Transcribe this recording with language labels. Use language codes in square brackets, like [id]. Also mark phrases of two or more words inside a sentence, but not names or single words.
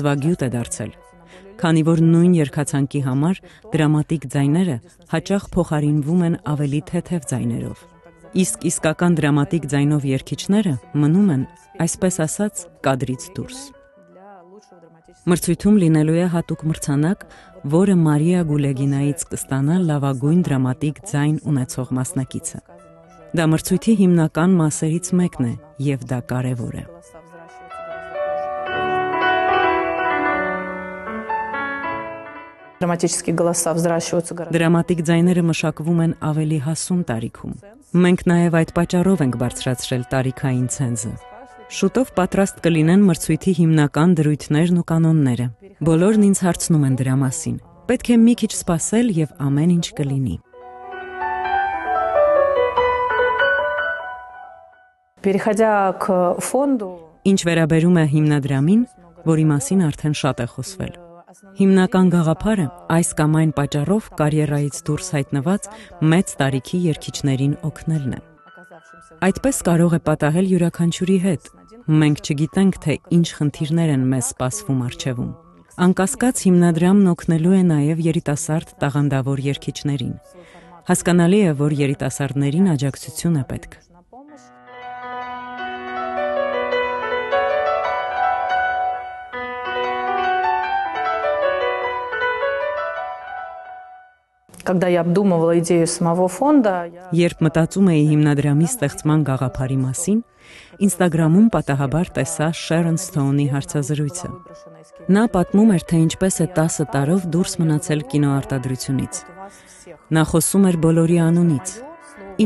[hy] է դարձել, քանի որ նույն երգացանկի համար դրամատիկ ձայները հաճախ փոխարինվում են ավելի թեթև ձայներով։ Իսկ իսկական դրամատիկ ձայնով երգիչները մնում են, այսպես ասած, կադրից դուրս։ Մրցույթում լինելու է հատուկ մրցանակ, որը Մարիա Գուլեգինայից կստանա լավագույն դրամատիկ ձայն ունեցող մասնակիցը։ Դա մրցույթի հիմնական մասերից մեկն է, եւ դա կարևոր է։ [ru] Драматические голоса взращиваются гораздо. [hy] Դրամատիկ ձայները մշակվում են ավելի հասուն տարիքում։ Մենք նաև այդ պատճառով ենք բարձրացրել տարիքային ցենզը։ Շուտով պատրաստ կլինեն մրցույթի հիմնական դրույթներն ու կանոնները։ Բոլորն ինձ հարցնում են դրա մասին։ Պետք է մի քիչ սպասել եւ ամեն ինչ կլինի։ [ru] Переходя к фонду, [hy] Ինչ վերաբերում է հիմնադրամին, որի մասին արդեն շատ է խոսվել։ Հիմնական գաղափարը այս կամ այն պատճառով կարիերայից դուրս հայտնված մեծ տարիքի երգիչներին օգնելն է։ Այդպես կարող է պատահել յուրաքանչյուրի հետ։ Մենք չգիտենք, թե ինչ խնդիրներ են մեզ սպասվում առջևում։ Անկասկած հիմնադրամն օգնելու է նաև երիտասարդ տաղանդավոր երգիչներին։ Հասկանալի է, որ երիտասարդներին աջակցություն է պետք։ [ru] когда я обдумывала идею самого фонда, [hy] Երբ մտածում էի հիմնադրամի ստեղծման գաղափարի մասին, Instagram-ում պատահաբար տեսա Sharon Stone-ի հարցազրույցը։ Նա պատմում էր, թե ինչպես է 10 տարով դուրս մնացել կինոարտադրությունից։ Նա խոսում էր բոլորի անունից։ Իմ